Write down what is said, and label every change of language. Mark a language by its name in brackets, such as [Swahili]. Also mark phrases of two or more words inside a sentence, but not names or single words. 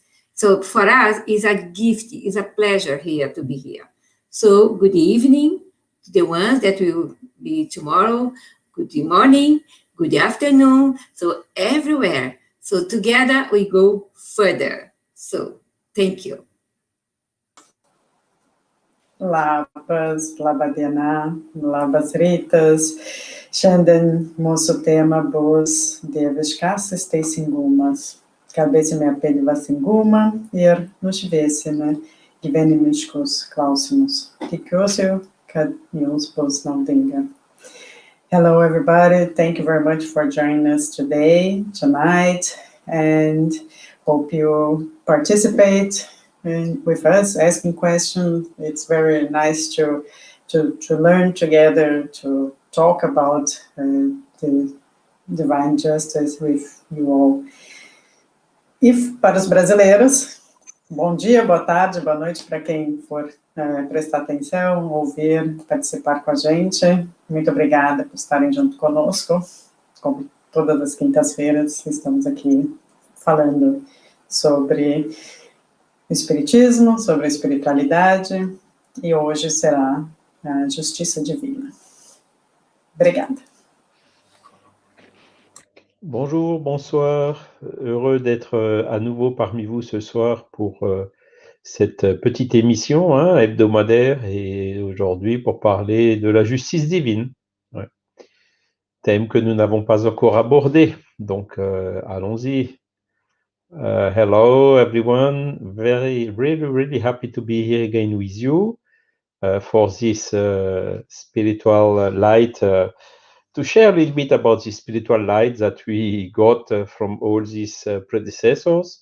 [English] So for us, it's a gift, it's a pleasure here to be here. So good evening to the ones that will be tomorrow. Good morning, good afternoon. So everywhere. So together we go further. So thank you. [Lithuanian] Labas, labadiena, labas rytas. Šiandien mūsų tema bus dieviškasis teisingumas. Kalbėsime apie dvasingumą ir nušviesime gyvenimiškus klausimus. Tikiuosi, kad jums bus naudinga. [English] Hello, everybody. Thank you very much for joining us tonight, and hope you participate with us, asking questions. It's very nice to learn together, to talk about the divine justice with you all. [Portuguese] Para os brasileiros, bom dia, boa tarde, boa noite para quem for prestar atenção, ouvir, participar com a gente. Muito obrigada por estarem junto conosco. Como todas as quintas-feiras, estamos aqui falando sobre o Espiritismo, sobre a espiritualidade, e hoje será a justiça divina. Obrigada. [French] Bonjour, bonsoir. Heureux d'être à nouveau parmi vous ce soir pour cette petite émission hebdomadaire, et aujourd'hui pour parler de la justice divine. Ouais. Thème que nous n'avons pas encore abordé, donc allons-y. [English] Hello everyone, really happy to be here again with you for this spiritual light, to share a little bit about the spiritual light that we got from all these predecessors.